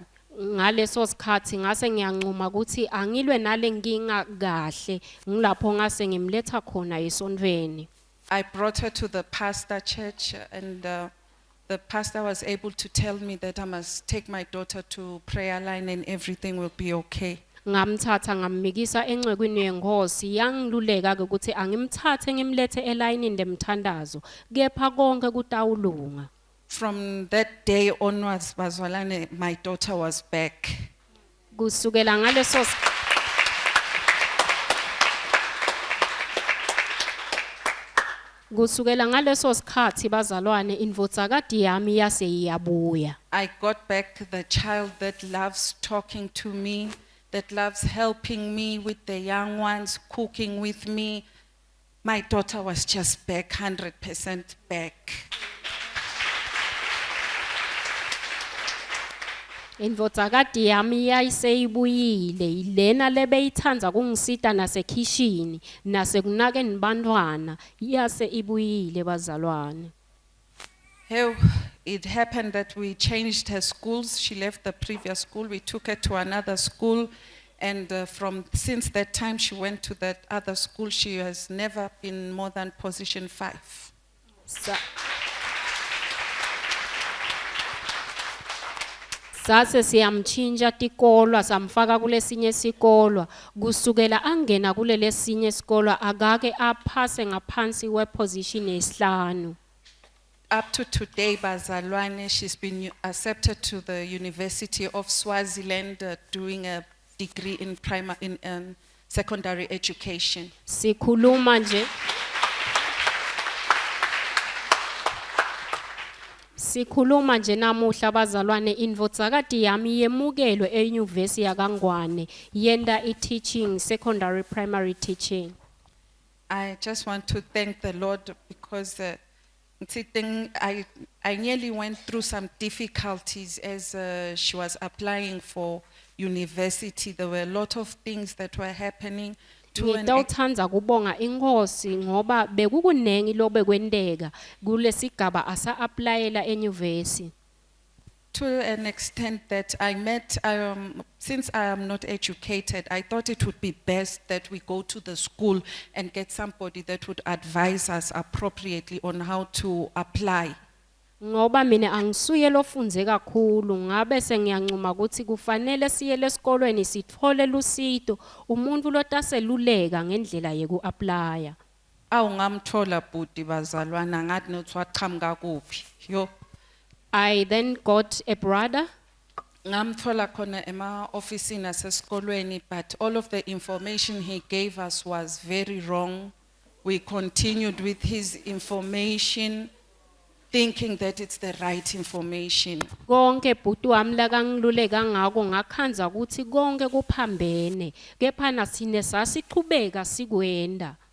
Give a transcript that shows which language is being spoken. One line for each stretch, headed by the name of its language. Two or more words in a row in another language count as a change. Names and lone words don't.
Swati: Ngaleso sikhathi ngase ngiyancuma ukuthi angilwe nale nkinga kahle ngilapho ngase ngimletha khona esontweni.
English: I brought her to the pastor church, and the pastor was able to tell me that I must take my daughter to prayer line and everything will be okay.
Swati: Ngamthatha ngammikisa encwekweni yenkosi yangiluleka ukuthi angimthathe ngimlethe elayinini demthandazo kepha konke kutawulunga.
English: From that day onwards, bazalwane, my daughter was back.
Swati: Kusukela ngaleso Kusukela ngaleso sikhathi bazalwane indvodzakati yami yase iyabuya.
English: I got back the child that loves talking to me, that loves helping me with the young ones, cooking with me. My daughter was just back, 100% back.
Swati: Indvodzakati yami yayiseyibuyile ilena lebeyithandza kungisita nasekhishini nasekunakeni bantwana yase ibuyile bazalwane.
English: Hey, it happened that we changed her schools. She left the previous school. We took her to another school. And since that time she went to that other school, she has never been more than position 5.
Swati: Sase siyamchinja tikolwa samfaka kulesinye sikolwa kusukela angena kulele sinye sikolwa akake aphase ngaphansi weposition yesihlanu.
English: Up to today, bazalwane, she's been accepted to the University of Swaziland, doing a degree in secondary education.
Swati: Sikhuluma nje Sikhuluma nje namuhla bazalwane indvodzakati yami yemukelwe eUniversity yaKangwane yenda
English: teaching secondary primary teaching. I just want to thank the Lord because I nearly went through some difficulties as she was applying for university. There were a lot of things that were happening to an
Swati: Ngitawuthanda kubonga inkosi ngoba bekukunengi lobe kwenteka kulesigaba asa applyela enyuvesi.
English: to an extent that I met, since I am not educated, I thought it would be best that we go to the school and get somebody that would advise us appropriately on how to apply.
Swati: Ngoba mina angisuye lofunze kakhulu ngabe sengiyancuma ukuthi kufanele siye lesikolweni sithole lusito umuntu lotaseluleka ngendlela yeku-applya. Awu ngamthola bhuti bazalwana ngathi nothi waqhamuka kuphi. Yo.
English: I then got a brother.
Swati: Ngamthola khona ema-ofisini asesikolweni,
English: but all of the information he gave us was very wrong. We continued with his information, thinking that it's the right information.
Swati: Konke bhuti wami la kangiluleka ngako ngakhanza ukuthi konke kuphambene kepha nasine sasiqhubeka sikwenda.